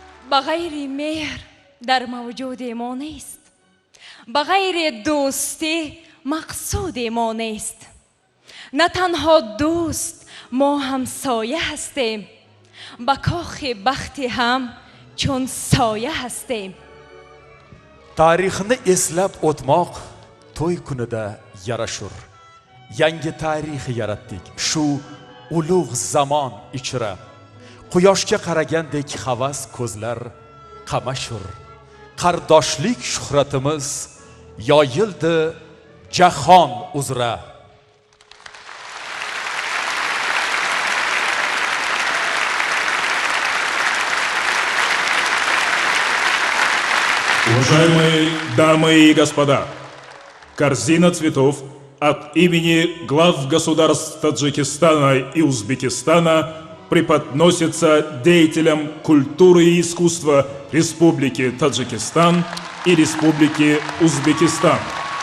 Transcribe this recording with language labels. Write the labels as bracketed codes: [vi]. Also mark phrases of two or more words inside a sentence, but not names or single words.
[fa] به غیر مهر در موجود ما نیست، به غیر دوستی مقصود ما نیست. نه تنها دوست، ما هم سایه هستیم، به کاخ بخت هم چون سایه هستیم. [uz] tarixni eslab o'tmoq to'y kunida yarashur. Yangi tarix yaratdik shu ulug' zamon ichra. Quyoshga qaragandek havas ko'zlar qamashur. Qardoshlik shuhratimiz yoyildi jahon uzra. [ru] Уважаемые дамы и господа, корзина цветов от имени глав государств Таджикистана и Узбекистана преподносится деятелям культуры и искусства Республики Таджикистан и Республики Узбекистан.